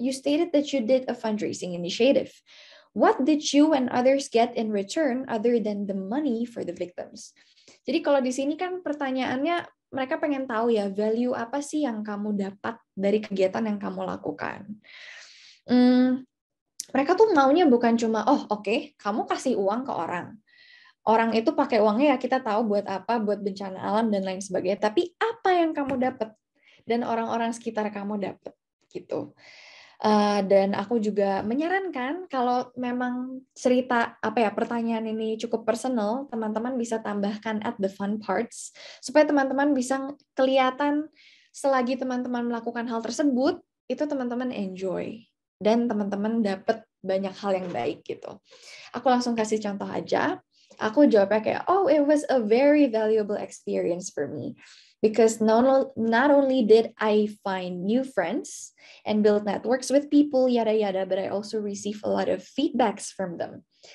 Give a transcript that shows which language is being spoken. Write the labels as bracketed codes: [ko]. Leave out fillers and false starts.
[en] You stated that you did a fundraising initiative. What did you and others get in return other than the money for the victims? [id] Jadi kalau di sini kan pertanyaannya, mereka pengen tahu ya, value apa sih yang kamu dapat dari kegiatan yang kamu lakukan. Mereka tuh maunya bukan cuma, oke, kamu kasih uang ke orang. Orang itu pakai uangnya ya kita tahu buat apa, buat bencana alam dan lain sebagainya. Tapi apa yang kamu dapat dan orang-orang sekitar kamu dapat gitu. Dan aku juga menyarankan kalau memang cerita pertanyaan ini cukup personal, teman-teman bisa tambahkan [en] at the fun parts [id] supaya teman-teman bisa kelihatan selagi teman-teman melakukan hal tersebut itu teman-teman enjoy dan teman-teman dapat banyak hal yang baik gitu. Aku langsung kasih contoh aja. Aku jawabnya kayak, [en] it was a very valuable experience for me. Because not only did I find new friends and build networks with people, yada yada, but I also receive a lot of feedbacks from them.